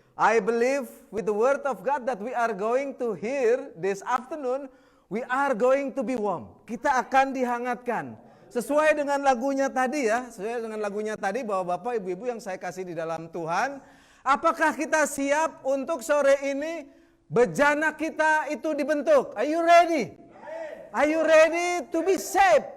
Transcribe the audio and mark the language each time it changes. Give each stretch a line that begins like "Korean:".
English: I believe with the word of God that we are going to hear this afternoon, we are going to be warm.
Indonesian: Kita akan dihangatkan. Sesuai dengan lagunya tadi ya, sesuai dengan lagunya tadi bahwa Bapak Ibu-ibu yang saya kasih di dalam Tuhan, apakah kita siap untuk sore ini bejana kita itu dibentuk?
English: Are you ready? Are you ready to be saved?